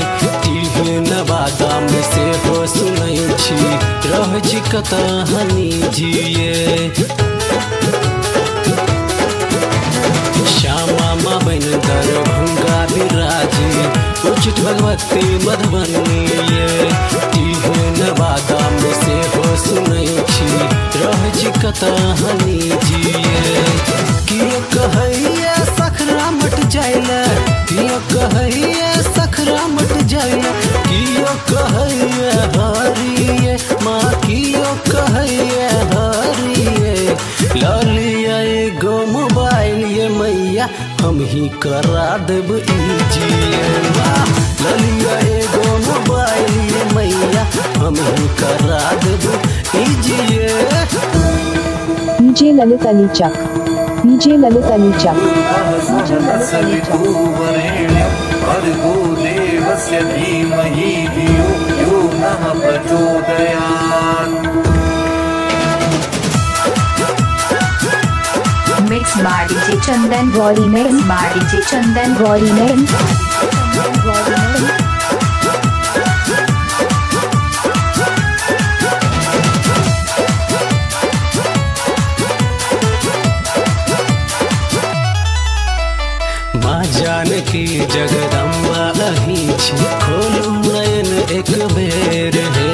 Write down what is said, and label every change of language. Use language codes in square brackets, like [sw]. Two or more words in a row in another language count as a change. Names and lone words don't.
[mai] टीवी नवादा में से हो सुनै छी, रहै छी कत हनी जिए। श्यामा माँ बन दरभंगा बिराजी, उचित भगवती मधुबनी ये। टीवी नवादा में से हो सुनै छी, रहै छी कत हनी जिए। कियो कहैया सखरा मट जाइले, कियो कहैया सखरा मट जाइले, कियो कहैया हरिये, माँ कियो कहैया हरिये। ललिया एगो मोबाइल ये मैया हम ही करा देब इजिए, माँ ललिया एगो मोबाइल ये मैया हम ही करा देब इजिए। डीजे ललित अली चक, डीजे ललित अली चक, डीजे ललित अली चक। [sa] भर्गो देवस्य धीमहि धियो यो नः प्रचोदयात्। [en] mix by DJ Chandan, गौरी मैम, mix by DJ Chandan. गौरी मैम, गौरी मैम। [mai] माँ जानकी जगदम्बा अहीं छी, खोलू नयन एक बेर हे।